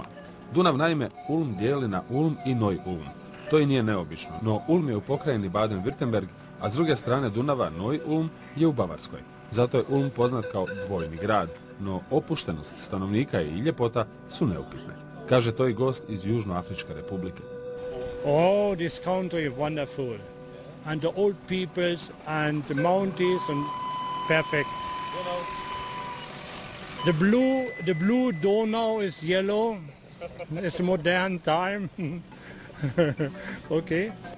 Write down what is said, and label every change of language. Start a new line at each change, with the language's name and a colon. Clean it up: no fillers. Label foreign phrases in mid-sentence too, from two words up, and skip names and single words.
Croatian: Dunav naime Ulm dijeli na Ulm i Neu-Ulm. To i nije neobično, no Ulm je u pokrajini Baden-Württemberg, a s druge strane Dunava Neu-Ulm je u Bavarskoj. Zato je Ulm poznat kao dvojni grad, no opuštenost stanovnika i ljepota su neupitne. Kaže to i gost iz Južnoafričke republike.
English: Oh, this country is wonderful. And the old peoples and the mountains and perfect. The blue Donau is yellow. It's modern time. Okay.